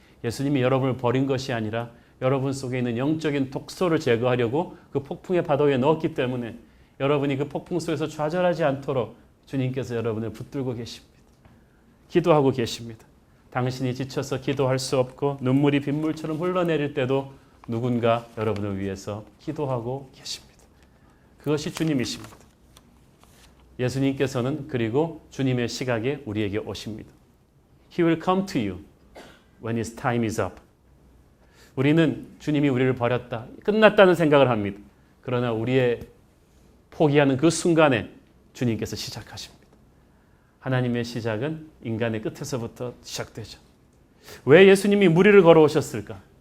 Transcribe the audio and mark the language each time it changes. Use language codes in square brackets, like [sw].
[ko] 예수님이 여러분을 버린 것이 아니라 여러분 속에 있는 영적인 독소를 제거하려고 그 폭풍의 파도에 넣었기 때문에 여러분이 그 폭풍 속에서 좌절하지 않도록 주님께서 여러분을 붙들고 계십니다. 기도하고 계십니다. 당신이 지쳐서 기도할 수 없고 눈물이 빗물처럼 흘러내릴 때도 누군가 여러분을 위해서 기도하고 계십니다. 그것이 주님이십니다. 예수님께서는 그리고 주님의 시각에 우리에게 오십니다. [en] He will come to you when his time is up. [ko] 우리는 주님이 우리를 버렸다, 끝났다는 생각을 합니다. 그러나 우리의 포기하는 그 순간에 주님께서 시작하십니다. 하나님의 시작은 인간의 끝에서부터 시작되죠. 왜 예수님이 무리를 걸어오셨을까?